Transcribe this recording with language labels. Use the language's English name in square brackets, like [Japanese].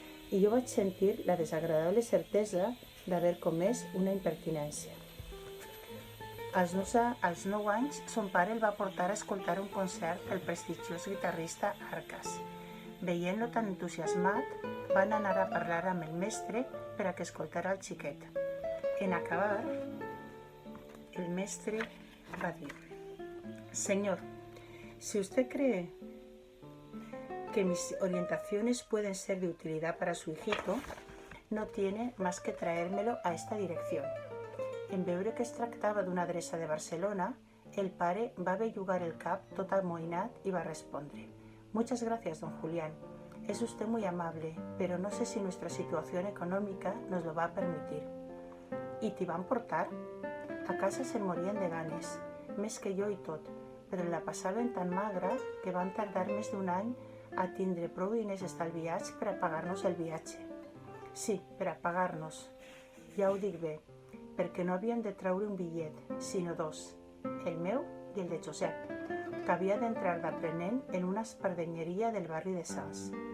[Catalan] I jo vaig sentir la desagradable certesa d'haver comès una impertinència. Als 9 anys, son pare el va portar a escoltar un concert del prestigiós guitarrista Arcas. Veient-lo tan entusiasmat, van anar a parlar amb el mestre per a que escoltara el xiquet. En acabar, el mestre va dir: [Spanish] «Señor, si usted cree que mis orientaciones pueden ser de utilidad para su hijito, no tiene más que traérmelo a esta dirección». [Catalan] En veure que es tractava d'una adreça de Barcelona, el pare va bellugar el cap tot amoïnat i va respondre: [Spanish] «Muchas gracias, don Julián. Es usted muy amable, pero no sé si nuestra situación económica nos lo va a permitir». [Catalan] «I t'hi van portar?» A casa se'n morien de ganes, més que jo i tot, però la passaven tan magra que van tardar més d'un any a tindre prou diners estalviats per a pagar-nos el viatge. Sí, per a pagar-nos. Ja ho dic bé, perquè no havíem de treure un bitllet, sinó dos, el meu i el de Josep, que havia d'entrar d'aprenent en una espardenyeria del barri de Sants.